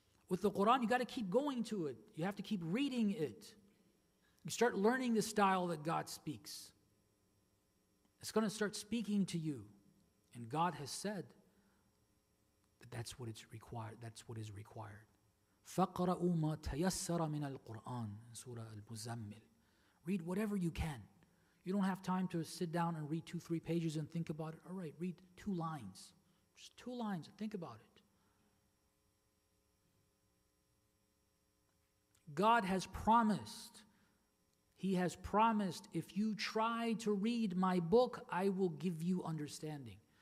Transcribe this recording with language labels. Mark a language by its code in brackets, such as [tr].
[en] With the Quran, you got to keep going to it. You have to keep reading it. You start learning the style that God speaks. It's going to start speaking to you. And God has said that that's what it's required. That's what is required. [ar] فَقْرَأُوا مَا تَيَسَّرَ مِنَ الْقُرْآنِ Surah Al-Muzammil. [en] Read whatever you can. You don't have time to sit down and read 2-3 pages and think about it. All right, read 2 lines. Just 2 lines and think about it. God has promised. He has promised, if you try to read my book, I will give you understanding.